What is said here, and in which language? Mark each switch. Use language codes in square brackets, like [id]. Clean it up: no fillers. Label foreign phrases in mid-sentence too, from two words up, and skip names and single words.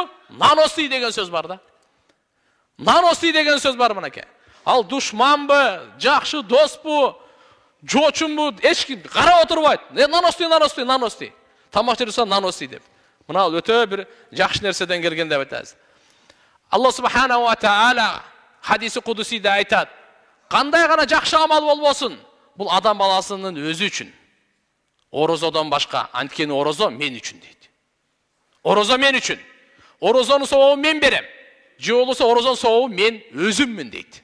[ky] Наностий деген сөз бар да. Наностий деген сөз бар мынакей. Ал душманбы, жакшы доспу, жочумбу, эч ким карап отурбайт. Наностий. Тамак жесе наностий деп. Мына өтө бир жакшы нерседен келген деп айтабыз. [ar] الله سبحانه وتعالى [ky] хадиси кудусиде айтат: кандай гана жакшы амал болбосун, бул адам баласынын өзү үчүн. Орозодон башка, анткени орозо мен үчүн дейт. Орозо мен үчүн. Орозонун сообун мен берем. Же болбосо орозонун сообу мен өзүммүн дейт.